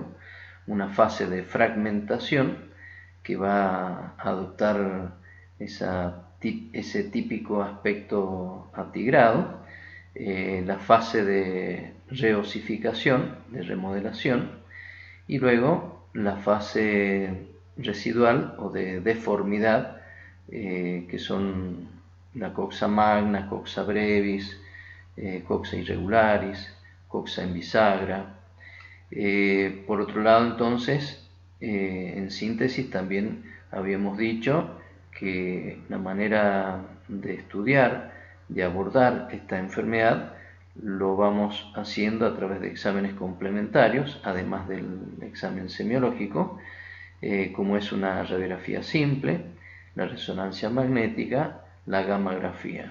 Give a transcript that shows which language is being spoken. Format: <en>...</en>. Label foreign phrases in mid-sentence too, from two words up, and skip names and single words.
<es>una fase de fragmentación, que va a adoptar ese típico aspecto atigrado, la fase de reosificación, de remodelación, y luego la fase residual o de deformidad, que son la</es> <la>coxa magna, coxa brevis, coxa irregularis,</la> <es>coxa en bisagra. Por otro lado, entonces, en síntesis también habíamos dicho que la manera de estudiar, de abordar esta enfermedad, lo vamos haciendo a través de exámenes complementarios, además del examen semiológico, como es una radiografía simple, la resonancia magnética, la gammagrafía.</es>